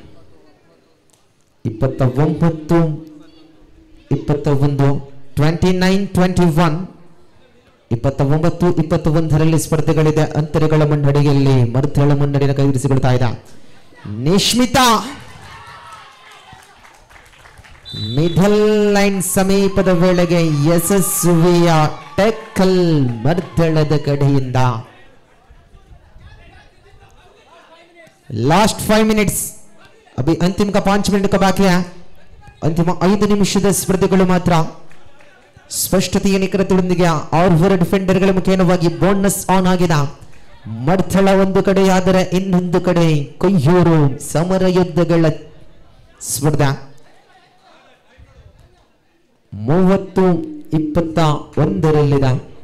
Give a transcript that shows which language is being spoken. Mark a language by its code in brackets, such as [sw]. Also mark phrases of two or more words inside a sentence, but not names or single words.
[kn] 29-21, 29-21, 29-21ರಲ್ಲಿ ಸ್ಪರ್ಧೆಗಳಿದೆ. ಅಂತರಗಳ ಮುನ್ನಡೆಯಲ್ಲಿ ಮರ್ದಳ ಮುನ್ನಡೆಯನ್ನು ಕೈವರಿಸಿಕೊಳ್ತಾ ಇದೆ. ನಿಶ್ಮಿತಾ [en] middle line [kn] ಸಮೀಪದ ವೇಳೆಗೆ ಯಶಸ್ವಿಯ ಟ್ಯಾಕಲ್ ಮರ್ದಳದ ಕಡೆಯಿಂದ. [en] last 5 minutes. [hi] अभी अंतिम का 5 मिनट का बाकी है. [kn] अंतिम 5 ನಿಮಿಷದ ಸ್ಪರ್ಧೆಗಳು ಮಾತ್ರ. ಸ್ಪಷ್ಟತೆಯ ನಿಖರತೆಯೊಂದಿಗೆ 6 ಡಿಫೆಂಡರ್ಗಳ ಮುಖೇನವಾಗಿ [en] bonus on [kn] ಆಗಿದೆ. ಮರ್ದಳ ಒಂದು ಕಡೆಯಾದರೆ ಇನ್ನೊಂದು ಕಡೆ ಕೊಯ್ಯೂರು. ಸಮರ ಯುದ್ಧಗಳ ಸ್ಪರ್ಧೆ. 30-21ರಲ್ಲಿದೆ.